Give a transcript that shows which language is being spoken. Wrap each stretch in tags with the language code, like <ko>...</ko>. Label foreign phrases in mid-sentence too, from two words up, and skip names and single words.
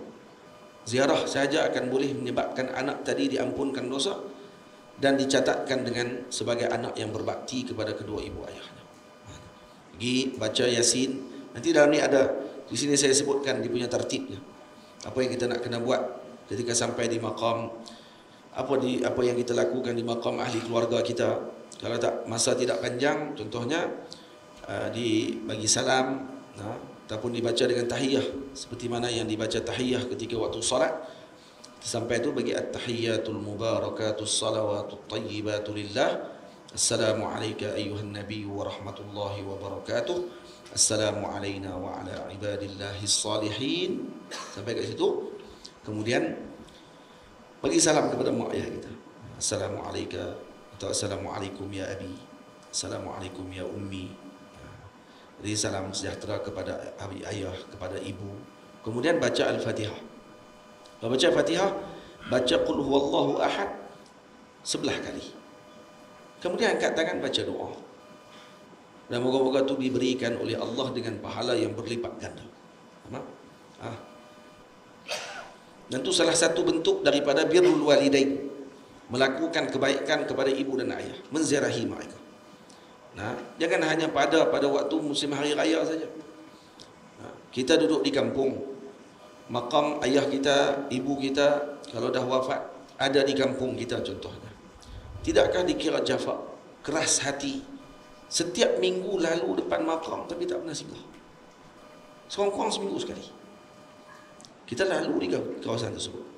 <ms>Ziarah saja akan boleh menyebabkan anak tadi diampunkan dosa dan dicatatkan dengan sebagai anak yang berbakti kepada kedua ibu ayahnya. Pergi baca Yasin. Nanti dalam ni ada, di sini saya sebutkan dia punya tertibnya. Apa yang kita nak kena buat ketika sampai di maqam, apa yang kita lakukan di maqam ahli keluarga kita. Kalau tak, masa tidak panjang, contohnya dibagi salam, ataupun dibaca dengan tahiyah, seperti mana yang dibaca tahiyah ketika waktu salat. Sampai itu bagi</ms> <ar>التحيات المباركات الصلوات الطيبات لله. السلام عليك أيها النبي ورحمة الله وبركاته. السلام علينا وعلى عباد الله الصالحين.</ar> <ms>Sampai kat situ. Kemudian bagi salam kepada mak ayah kita.</ms> <ar>السلام عليك atau السلام عليكم يا أبي. السلام عليكم يا أمي.</ar> <ms>Jadi salam sejahtera kepada ayah, kepada ibu. Kemudian baca Al-Fatihah. Kalau baca Fatihah, baca</ms> <ar>قل هو الله أحد</ar> <ms>11 kali. Kemudian angkat tangan baca doa. Dan moga-moga itu diberikan oleh Allah dengan pahala yang berlipat ganda. Dan itu salah satu bentuk daripada</ms> <ar>بر الوالدين.</ar> <ms>melakukan kebaikan kepada ibu dan ayah, menziarahi mereka. Nah, jangan hanya pada waktu musim hari raya saja. Nah, kita duduk di kampung, makam ayah kita, ibu kita kalau dah wafat ada di kampung kita contohnya. Tidakkah dikira jafa, keras hati, setiap minggu lalu depan makam tapi tak pernah singgah? Sekurang-kurang seminggu sekali kita lalu di kawasan tersebut.</ms>